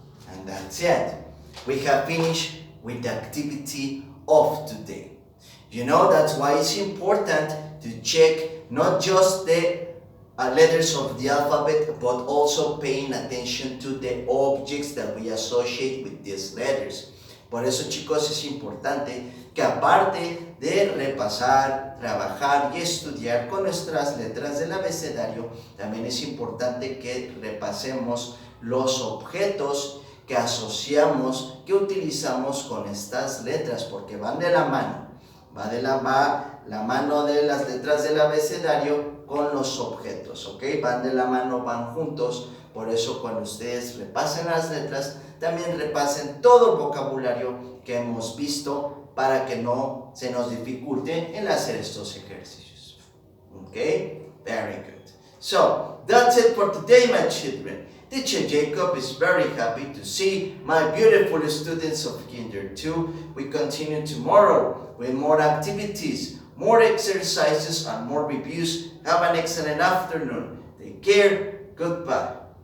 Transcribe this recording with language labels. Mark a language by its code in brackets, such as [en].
[en] And that's it. We have finished with the activity of today. You know, that's why it's important to check not just the letters of the alphabet, but also paying attention to the objects that we associate with these letters. [es] Por eso, chicos, es importante que aparte de repasar, trabajar y estudiar con nuestras letras del abecedario, también es importante que repasemos los objetos que asociamos, que utilizamos con estas letras, porque van de la mano. Va de la mano de las letras del abecedario con los objetos, ¿ok? Van de la mano, van juntos. Por eso cuando ustedes repasen las letras, también repasen todo el vocabulario que hemos visto para que no se nos dificulte el hacer estos ejercicios. [en] ¿Ok? Very good. So, that's it for today, my children. Teacher Jacob is very happy to see my beautiful students of Kinder 2. We continue tomorrow with more activities, more exercises, and more reviews. Have an excellent afternoon. Take care. Goodbye.